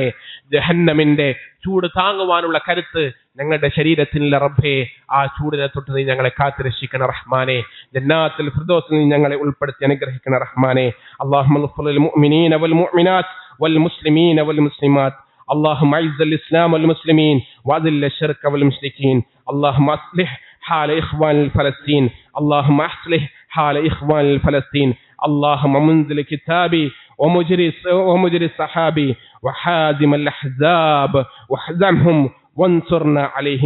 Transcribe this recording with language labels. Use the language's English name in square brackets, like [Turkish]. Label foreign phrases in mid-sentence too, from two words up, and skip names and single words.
[Malayalam] ജഹന്നമിന്റെ ചൂട് താങ്ങുവാനുള്ള കരുത്ത് ഞങ്ങളുടെ ശരീരത്തിനുള്ള റബ്ബേ, ആ ചൂടിനെ തൊട്ട് നീ ഞങ്ങളെ കാത്തുരക്ഷിക്കണ റഹ്മാനെ. ജന്നാത്തുൽ ഫിർദൗസിൽ നീ ഞങ്ങളെ ഉൾപ്പെടുത്തി അനുഗ്രഹിക്കണ റഹ്മാനെ. [Arabic] اللهم اغفر للمؤمنين والمؤمنات والمسلمين والمسلمات. اللهم اعز الاسلام والمسلمين واذل الشرك والمشركين. اللهم اصلح حال اخوان فلسطين. اللهم اصلح حال اخوان فلسطين. اللهم منزل كتابي ومجري السحابي وحازم الاحزاب واحزمهم وانصرنا عليهم.